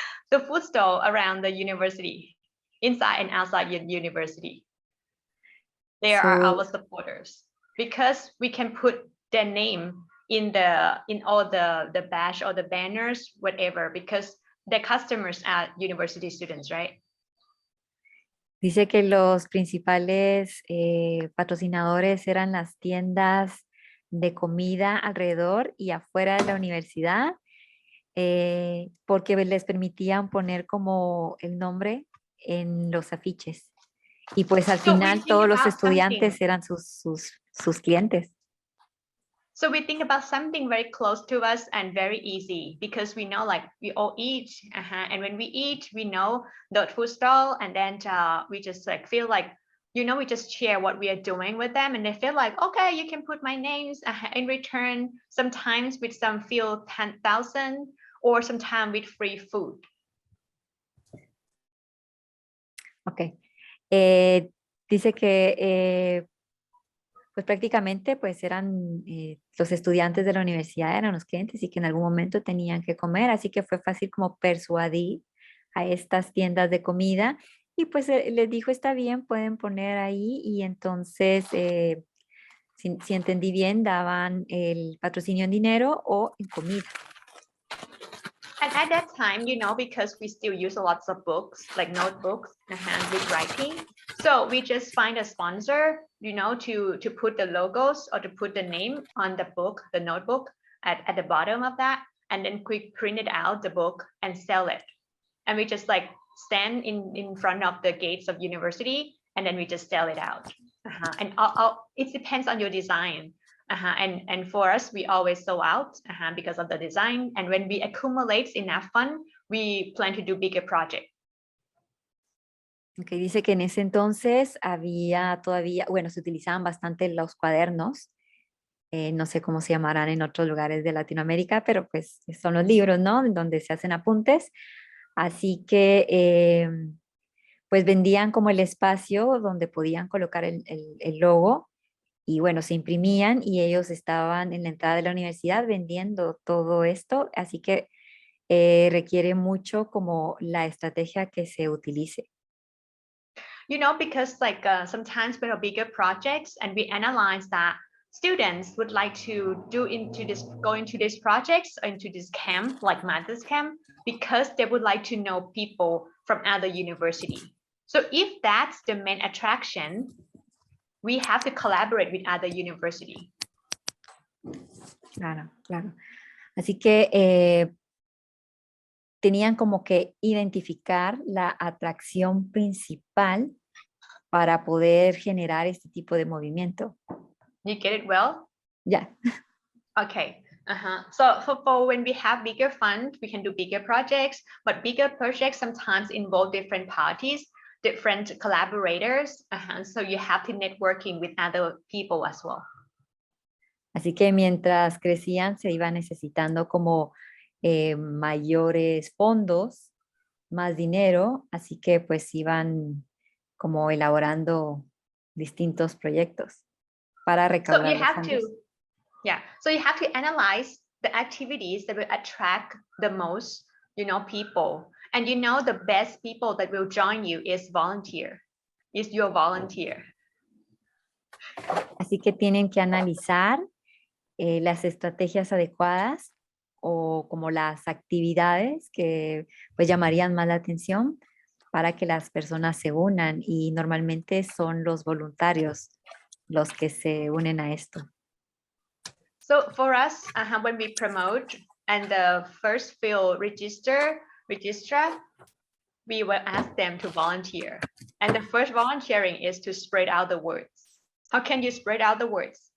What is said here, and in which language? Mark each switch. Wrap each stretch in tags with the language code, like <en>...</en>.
<en>The food stall around the university, inside and outside the university. They are our supporters because we can put their name in all the badge or the banners, whatever, because the customers are university students, right?</en> <es>Dice que los principales patrocinadores eran las tiendas de comida alrededor y afuera de la universidad, porque les permitían poner como el nombre en los afiches. Y pues al final todos los estudiantes eran sus clientes.</es> <en>So we think about something very close to us and very easy because we know like we all eat and when we eat we know the food stall and then we just like feel like, you know, we just share what we are doing with them and they feel like, okay, you can put my names in return, sometimes with some few 10,000 or sometimes with free food. Ok.</en> <es>Dice que pues prácticamente pues eran los estudiantes de la universidad, eran los clientes y que en algún momento tenían que comer, así que fue fácil como persuadir a estas tiendas de comida y pues les dijo está bien, pueden poner ahí y entonces si entendí bien daban el patrocinio en dinero o en comida.</es> <en>And at that time, you know, because we still use lots of books, like notebooks and with writing. So we just find a sponsor, you know, to put the logos or to put the name on the book, the notebook at the bottom of that. And then we printed out the book and sell it. And we just like stand in front of the gates of university and then we just sell it out. And it depends on your design. And for us, we always sell out because of the design. And when we accumulate enough fund, we plan to do bigger project.</en> <es>Okay, dice que en ese entonces había todavía, bueno, se utilizaban bastante los cuadernos. No sé cómo se llamarán en otros lugares de Latinoamérica, pero pues son los libros, ¿no? Donde se hacen apuntes. Así que pues vendían como el espacio donde podían colocar el logo y bueno, se imprimían y ellos estaban en la entrada de la universidad vendiendo todo esto, así que requiere mucho como la estrategia que se utilice.</es> <en>You know, because like sometimes we have bigger projects and we analyze that students would like to go into this projects, into this camp, like Mathis camp, because they would like to know people from other university. So if that's the main attraction, we have to collaborate with other university.</en> <es>Claro, claro. Así que tenían como que identificar la atracción principal para poder generar este tipo de movimiento.</es> <en>You get it well? Yeah. Okay. So for when we have bigger fund, we can do bigger projects, but bigger projects sometimes involve different parties, different collaborators. So you have to networking with other people as well.</en> <es>Así que mientras crecían se iba necesitando como mayores fondos, más dinero, así que pues iban como elaborando distintos proyectos para</es> <en>So</en> <es>recaudar</es> <en>you</en> <es>los</es> <en>have</en> <es>fondos.</es> <en>so you have to analyze the activities that will attract the most, people. And the best people that will join you is your volunteer.</en> <es>Así que tienen que analizar las estrategias adecuadas o como las actividades que pues llamarían más la atención para que las personas se unan, y normalmente son los voluntarios los que se unen a esto.</es> <en>So for us, when we promote and the first few register, we will ask them to volunteer. And the first volunteering is to spread out the words. How can you spread out the words?</en>